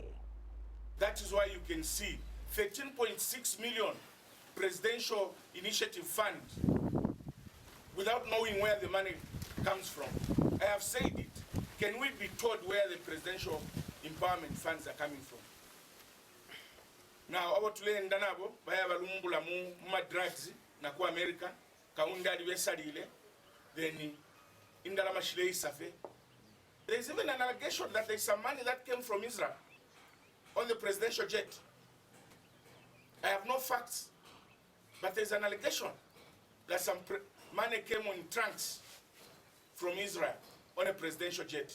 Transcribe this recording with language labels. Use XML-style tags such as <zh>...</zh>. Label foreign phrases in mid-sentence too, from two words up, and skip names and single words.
<en>That is why you can see 13.6 million presidential initiative fund without knowing where the money comes from. I have said it. Can we be told where the presidential empowerment funds are coming from? Now, our</en> <bem>tulenda nabo baya balumbula mu drugs na ku America.</bem> <en>Then there's even an allegation that there's some money that came from Israel on the presidential jet. I have no facts, but there's an allegation that some money came on trunks from Israel on a presidential jet.</en>